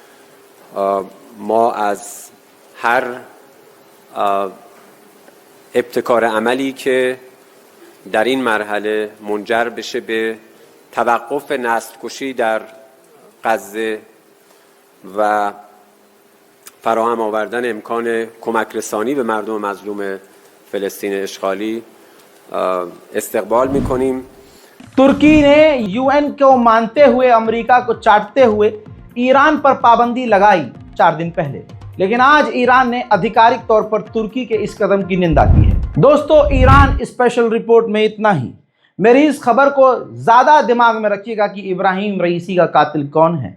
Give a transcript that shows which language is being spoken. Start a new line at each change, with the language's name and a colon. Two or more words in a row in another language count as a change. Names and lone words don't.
Persian: ما از هر ابتکار عملی که در این مرحله منجر بشه به توقف نسل‌کشی در غزه و فراهم آوردن امکان کمک رسانی به مردم مظلوم فلسطین اشغالی استقبال می‌کنیم.
Hindi: तुर्की ने यूएन को मानते हुए अमेरिका को चाटते हुए ईरान पर पाबंदी लगाई 4 दिन पहले, लेकिन आज ईरान ने आधिकारिक तौर पर तुर्की के इस कदम की निंदा की है। दोस्तों, ईरान स्पेशल रिपोर्ट में इतना ही। मेरी इस खबर को ज़्यादा दिमाग में रखिएगा कि इब्राहिम रईसी का कातिल कौन है।